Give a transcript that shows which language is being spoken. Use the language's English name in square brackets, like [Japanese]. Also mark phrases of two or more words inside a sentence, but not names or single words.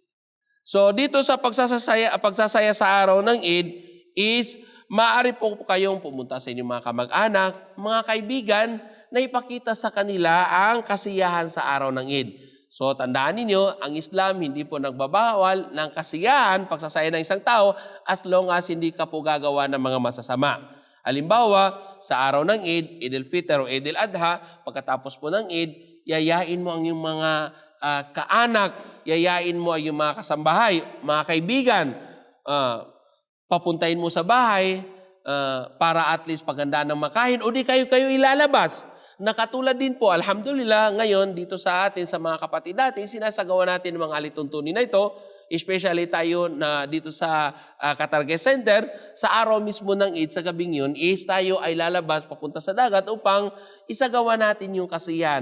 [Filipino] So dito sa pagsasaya sa araw ng Eid is maaari po kayong pumunta sa inyong mga kamag-anak, mga kaibigan, na ipakita sa kanila ang kasiyahan sa araw ng Eid. So tandaan ninyo, ang Islam hindi po nagbabawal ng kasiyahan, pagsasaya ng isang tao, [English] as long as [Filipino] hindi ka po gagawa ng mga masasama. Halimbawa, sa araw ng Eid, Eid al-Fitr o Eid al-Adha, pagkatapos po ng Eid, yayain mo ang iyong mga kaanak, yayain mo ang iyong mga kasambahay, mga kaibigan, papuntahin mo sa bahay para [English] at least [Filipino] paghandaan ng makain o di kayo ilalabas. Nakatulad din po, alhamdulillah, ngayon dito sa atin, sa mga kapatid natin, sinasagawa natin ng mga alituntunin na ito, especially tayo na dito sa Katarge Center, sa araw mismo ng Eid, sa gabing yun, is tayo ay lalabas papunta sa dagat upang isagawa natin yung kasiyahan.